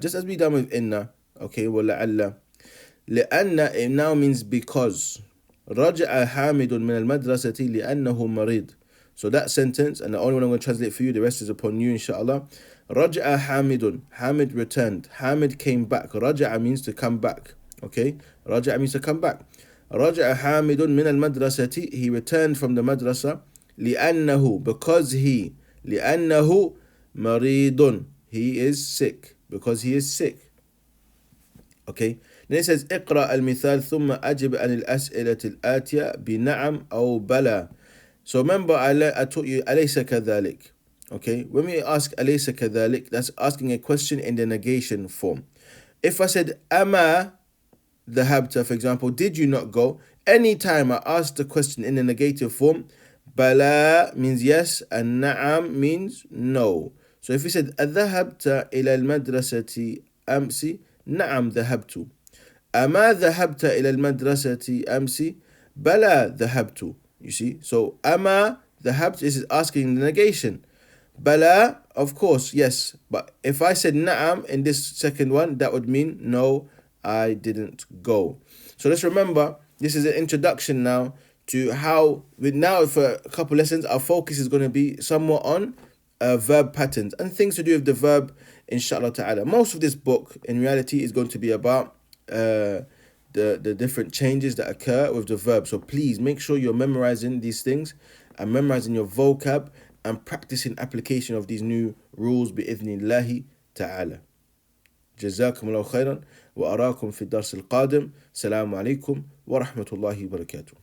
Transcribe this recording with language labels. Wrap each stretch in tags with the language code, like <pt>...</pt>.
<en>Just as we done with إن. Okay.</en> <ar>ولعل.</ar> <en>لأن it now means because.</en> <ar>رجع حامد من المدرسة لأنه مريض.</ar> <en>So that sentence, and the only one I'm going to translate for you, the rest is upon you, inshallah.</en> <ar>رجع حامد.</ar> <en>Hamid returned. Hamid came back. رجع means to come back. Okay? رجع means to come back.</en> <ar>رجع حامد من المدرسة.</ar> <en>He returned from the madrasa. لأنه, because he.</en> <ar>لأنه مريض.</ar> <en>He is sick. Because he is sick. Okay? Then it says</en> <ar>اقرأ المثال ثم أجب عن الأسئلة الآتية بنعم أو بلى.</ar> <en>So remember, I taught you</en> <ar>أليس كذلك.</ar> <en>Okay, when we ask</en> <ar>أليس كذلك,</ar> <en>that's asking a question in the negation form. If I said</en> <ar>أما ذهبت,</ar> <en>for example, did you not go? Anytime I ask the question in the negative form, بلا means yes and نعم means no. So if we said</en> <ar>أذهبت إلى المدرسة أمس, نعم ذهبت. أما ذهبت إلى المدرسة أمس, بلا ذهبت.</ar> <en>You see, so ama ذهبت is asking the negation. Bala, of course, yes. But if I said na'am in this second one, that would mean no, I didn't go. So let's remember, this is an introduction now to how, now for a couple lessons, our focus is going to be somewhat on verb patterns and things to do with the verb, inshallah ta'ala. Most of this book, in reality, is going to be about the different changes that occur with the verb. So please make sure you're memorizing these things and memorizing your vocab and practicing application of these new rules بإذن ta'ala.</en> <ar>جزاكم الله خيرا وأراكم في الدرس القادم. السلام عليكم ورحمة الله وبركاته.</ar>